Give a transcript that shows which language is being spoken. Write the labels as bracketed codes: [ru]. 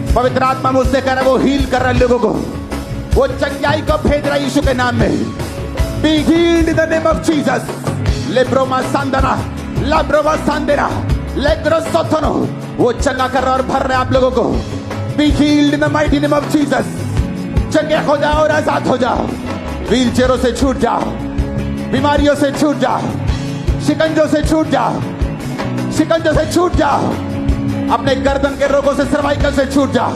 [hi] पवित्र आत्मा मुझसे कह रहा है, वो हील कर रहा है लोगों को, वो चंगाई को भेज रहा है यीशु के नाम में। [en] Be healed in the name of Jesus. [hi] लेब्रोमा सांदना, लाब्रोमा सांदेना, लेग्रो सोथनो, वो चंगा कर रहा है और भर रहा है आप लोगों को। [en] Be healed in the mighty name of Jesus. [hi] चंगे हो जाओ और आजाद हो जाओ, व्हील चेयरों से छूट जाओ, बीमारियों से छूट जाओ, शिकंजों से छूट जाओ, शिकंजों से छूट जाओ, अपने गर्दन के रोगों से, सर्वाइकल से छूट जाओ।